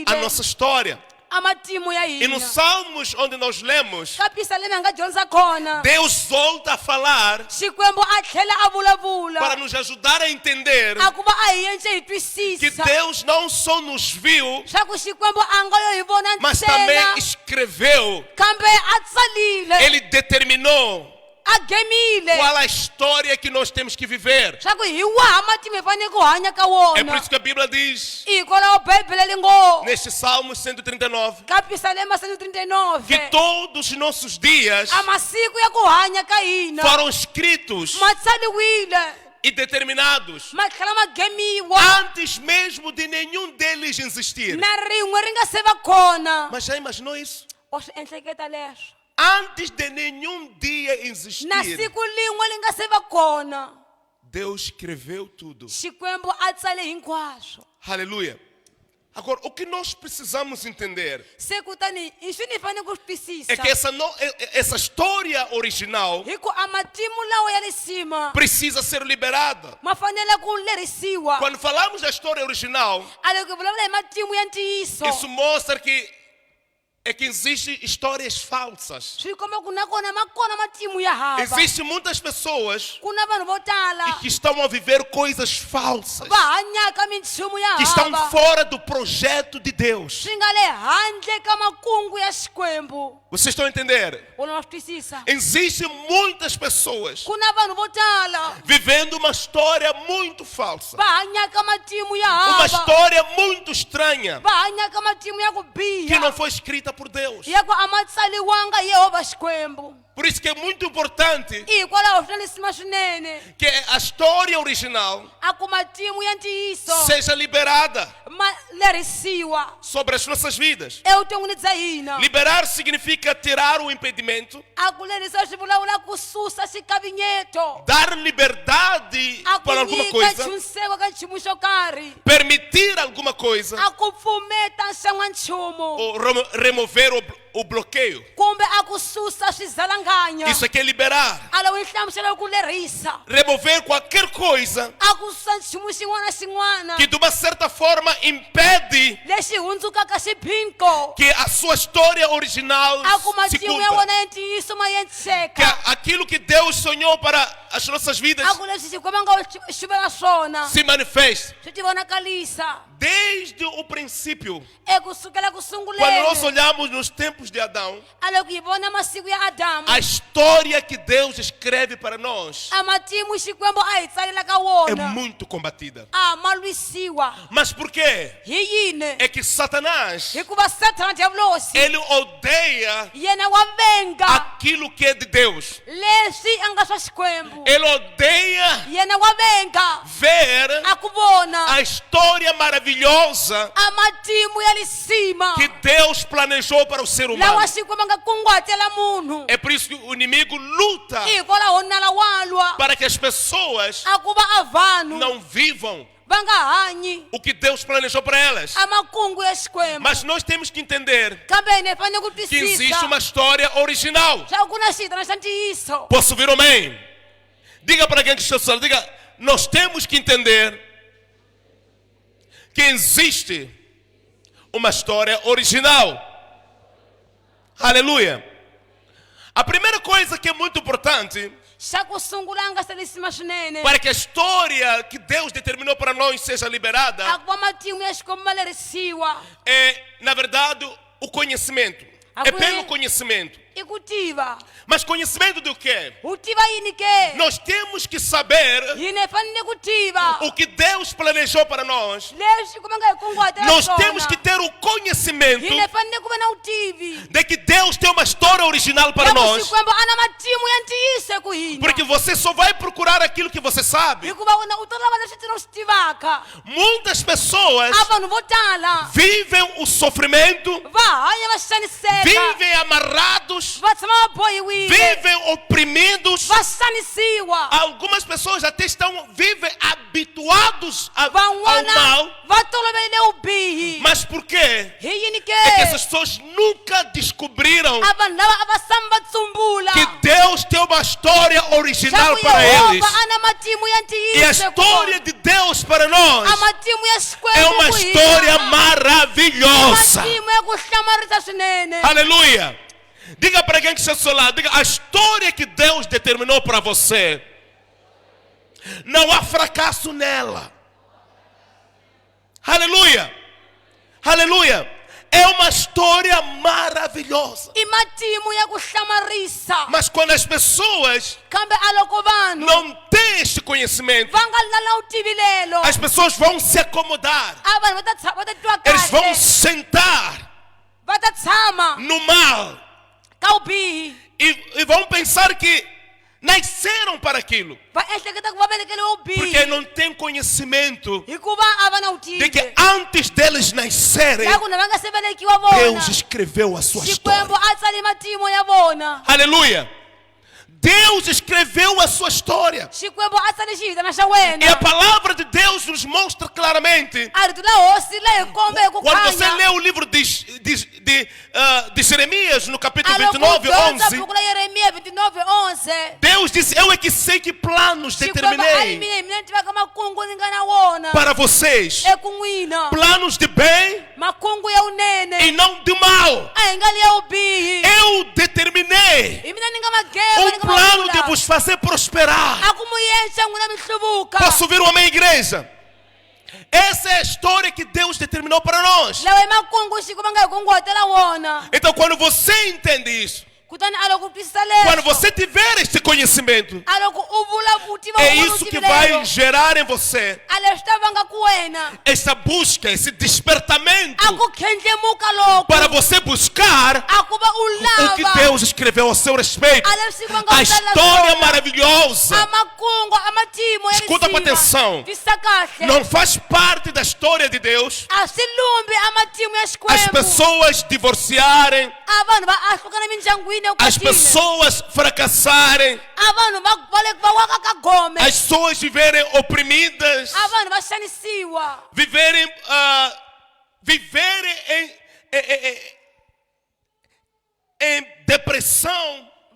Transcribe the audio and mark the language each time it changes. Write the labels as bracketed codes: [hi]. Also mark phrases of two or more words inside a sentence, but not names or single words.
[pt] a nossa história. [ts] a matimu ya [pt] E nos [ts] hina [pt] Salmos, onde nós lemos, [ts] ka pisalemi hi nga dyondza kona [pt] Deus volta a falar [ts] xikwembu a tlhela a vulavula [pt] para nos ajudar a entender [ts] a ku va a hi ence hi [pt] que [ts] twisisa [pt] Deus não só nos viu, [ts] swa ku xikwembu a nga yo hi vona [pt] mas também [ts] ntsena [pt] escreveu. [ts] kambe a tsalile [pt] Ele determinou [ts] a gemile [pt] qual a história que nós temos que viver. [ts] swa ku hi waha matimu hi fanele ku hanya ka [pt] É por [ts] wona [pt] isso que a Bíblia diz, [ts] hikwalaho bibele li ngo [pt] neste Salmo 139, [ts] ka pisalema 139 [pt] que todos os nossos dias [ts] a masiku ya ku hanya ka hina [pt] foram escritos [ts] ma tsaliwile [pt] e determinados [ts] ma tlhela ma gemiwa [pt] antes mesmo de nenhum deles existir. [ts] na rin'we ri nga se va kona [pt] Mas já imaginou isso? [ts] o swi enhleketa leswo [pt] Antes de nenhum dia [ts] na [pt] existir, [ts] siku lin'we li nga se va kona [pt] Deus escreveu tudo. [ts] xikwembu a tsale hinkwaswo [pt] Aleluia. Agora, o que nós precisamos entender [ts] se kutani hi swi ni fanele ku swi twisisa [pt] é que essa história original [ts] hi ku a matimu lawa ya le cima [pt] precisa ser liberada. [ts] ma fanele ku lerisiwa [pt] Quando falamos da história original, [ts] a loko hi vulavula hi matimu ya ntiyiso [pt] isso mostra que existem histórias falsas. [ts] swi komba ku na kona ma kona matimu ya hava [pt] Existem muitas pessoas [ts] ku na vanhu vo tala [pt] que estão a viver coisas falsas, [ts] va hanyaka minchumu ya [pt] que estão [ts] hava [pt] fora do projeto de Deus. [ts] swi nga le handle ka makungu ya xikwembu [pt] Vocês estão a entender? [ts] u na swi twisisa [pt] Existem muitas pessoas [ts] ku na vanhu vo tala [pt] vivendo uma história muito falsa, [ts] va hanyaka matimu ya [pt] uma [ts] hava [pt] história muito estranha [ts] va hanyaka matimu ya ku [pt] que não [ts] biha [pt] foi escrita por Deus. [ts] ya ku a ma tsaliwanga hi yehovha xikwembu [pt] Por isso que é muito importante [ts] hikwalaho swi na lesima swinene [pt] que a história original [ts] a ku matimu ya ntiyiso [pt] seja liberada [ts] ma lerisiwa [pt] sobre as nossas vidas. [ts] evuton'wini bya hina [pt] Liberar significa tirar o impedimento, [ts] a ku lerisiwa swi vulavula ku susa xikavinyeto [pt] dar liberdade [ts] a ku [pt] para alguma [ts] nyika [pt] coisa, [ts] nchuniseko ka nchumu xo karhi [pt] permitir alguma coisa [ts] a ku pfumeta nxan'wanchumu [pt] ou remover o bloqueio. [ts] kumbe a ku susa swizalanganya [pt] Isso aqui é liberar. [ts] a lo n'wi hlamusela ku lerisa [pt] remover qualquer coisa [ts] a ku susa nchumu xin'wana na xin'wana [pt] que de uma certa forma impede [ts] lexi hundzukaka xiphinqo [pt] que a sua história original [ts] a ku [pt] se [ts] matimu ya [pt] cumpra. [ts] wona ya ntiyiso ma [pt] Que [ts] yentsheka [pt] aquilo que Deus sonhou para as nossas vidas [ts] a ku leswi xikwembu a nga xivela swona [pt] se manifeste. [ts] swi tivonakalisa [pt] Desde o princípio, [ts] ekusukela ku [pt] quando nós [ts] sunguleni [pt] olhamos nos tempos de Adão, [ts] a loko hi vona masiku ya adamu [pt] a história que Deus escreve para nós [ts] a matimu xikwembu a hi tsalelaka [pt] é [ts] wona [pt] muito combatida. [ts] a ma lwisiwa [pt] Mas por quê? [ts] hi yini [pt] É que Satanás, [ts] hikuva satana diavolosi [pt] ele odeia [ts] yena wa venga [pt] aquilo que é de Deus. [ts] leswi a nga swa xikwembu [pt] Ele odeia [ts] yena wa venga [pt] ver [ts] a ku vona [pt] a história maravilhosa [ts] a matimu ya lisima [pt] que Deus planejou para o ser humano. [ts] lawa xikwembu a nga kunguhatela munhu [pt] É por isso que o inimigo luta [ts] hikwalaho nala wa lwa [pt] para que as pessoas [ts] a ku va a vanhu [pt] não vivam [ts] va nga hanyi [pt] o que Deus planejou para elas. [ts] a makungu ya xikwembu [pt] Mas nós temos que entender [ts] kambe hina hi fanele ku [pt] que existe [ts] twisisa [pt] uma história original. [ts] swa ku na xitana xa ntiyiso [pt] Posso ouvir um amém? Diga para quem que está ao seu lado, diga, nós temos que entender que existe uma história original. Aleluia. A primeira coisa que é muito importante [ts] xa ku sungula a nga se lisima swinene [pt] para que a história que Deus determinou para nós seja liberada [ts] a ku va matimu ya xikwembu ma lerisiwa [pt] é, na verdade, o conhecimento. É pelo conhecimento. [ts] i ku tiva [pt] Mas conhecimento do quê? [ts] u tiva yini ke [pt] Nós temos que saber [ts] hina hi fanele ku tiva [pt] o que Deus planejou para nós. [ts] leswi xikwembu a nga hi kunguhatela [pt] Nós [ts] swona [pt] temos que ter o conhecimento [ts] hina hi fanele ku va na vutivi [pt] de que Deus tem uma história original para [ts] ya ku [pt] nós. [ts] xikwembu a na matimu ya ntiyiso eku hina [pt] Porque você só vai procurar aquilo que você sabe. [ts] hikuva wena u to lava leswi tino swi tivaka [pt] Muitas pessoas [ts] a vanhu vo tala [pt] vivem o sofrimento, [ts] va hanya va xaniseka [pt] vivem amarrados, [ts] va tshama va bohiwile [pt] vivem oprimidos. [ts] va xanisiwa [pt] Algumas pessoas até vivem habituados ao [ts] van'wana [pt] mal. [ts] va toloverile vubihi [pt] Mas por quê? [ts] hi yini [pt] É que [ts] ke [pt] essas pessoas nunca descobriram [ts] a vanhu lava a va sami va tsumbula [pt] que Deus tem uma história original [ts] leswaku [pt] para eles. [ts] yehova a na matimu ya [pt] E a [ts] ntiyiso eku [pt] história [ts] vona. [pt] de Deus para nós [ts] a matimu ya [pt] é [ts] xikwembu [pt] uma [ts] ku hina. [pt] história maravilhosa. [ts] matimu ya ku hlamarisa swinene [pt] Aleluia. Diga para quem que está ao seu lado, diga, a história que Deus determinou para você, não há fracasso nela. Aleluia. Aleluia. É uma história maravilhosa. [ts] i matimu ya ku hlamarisa [pt] Mas quando as pessoas [ts] kambe a loko vanhu [pt] não têm este conhecimento, [ts] va nga ri na u tivilelo [pt] as pessoas vão se acomodar. [ts] a vanhu va ta twa [pt] Eles vão [ts] kahle [pt] sentar [ts] va ta tshama [pt] no mal [ts] ka vubihi [pt] e vão pensar que nasceram para aquilo. [ts] va ehleketa ku va velekeliwe [pt] Porque [ts] vubihi [pt] não tem conhecimento [ts] hikuva a va na [pt] de que [ts] vutivi [pt] antes deles nascerem, [ts] ya ku na va nga se velekiwa vona [pt] Deus escreveu a sua [ts] xikwembu [pt] história. [ts] a tsali matimu ya vona [pt] Aleluia. Deus escreveu a sua história. [ts] xikwembu a tsali xivitana xa [pt] E a [ts] wena [pt] palavra de Deus nos mostra claramente. [ts] a rito la hosi la hi kombe hi ku [pt] Quando você lê [ts] khanya [pt] o livro de Jeremias, no capítulo [ts] a loko u 29, dyondza 11, buku la yeremiya 29:11 [pt] Deus disse, eu é que sei que planos [ts] xikwembu a [pt] determinei [ts] mina hi mina ni tivaka makungu ni nga na wona [pt] para vocês. [ts] eku n'wina [pt] Planos de bem [ts] makungu ya unene [pt] e não de mal. [ts] a hi nga li ya vubihi [pt] Eu determinei [ts] hi mina ni nga mageva ni nga [pt] plano de [ts] mavula [pt] vos fazer prosperar. [ts] a ku mu yenxa n'wina mi hluvuka [pt] Posso ouvir um amém, igreja? Essa é a história que Deus determinou para nós. [ts] lawa hi makungu xikwembu a nga hi kunguhatela wona [pt] Então, quando você entende isso, [ts] kutani a loko u twisisa [pt] quando [ts] leswo [pt] você tiver este conhecimento, [ts] a loko u vula u tiva [pt] é [ts] u vula [pt] isso que [ts] utivilelo [pt] vai gerar em você [ts] a leswi ta vanga ku wena [pt] essa busca, esse despertamento [ts] a ku khendlemuka loku [pt] para você buscar [ts] a ku va u [pt] o que [ts] lava [pt] Deus escreveu a seu respeito. [ts] a leswi va nga [pt] A [ts] u tsala [pt] história [ts] swona. [pt] maravilhosa [ts] a makungu a matimu ya [pt] Escuta com atenção. [ts] twisisa kahle [pt] não faz parte da história de Deus [ts] a swi lumbi a matimu ya [pt] as [ts] xikwembu [pt] pessoas divorciarem, [ts] a vanhu va ahlukana mindyangwini [pt] as pessoas fracassarem, [ts] a vanhu va waka ka gome [pt] as pessoas viverem oprimidas, [ts] a vanhu va xanisiwa [pt] viverem em depressão,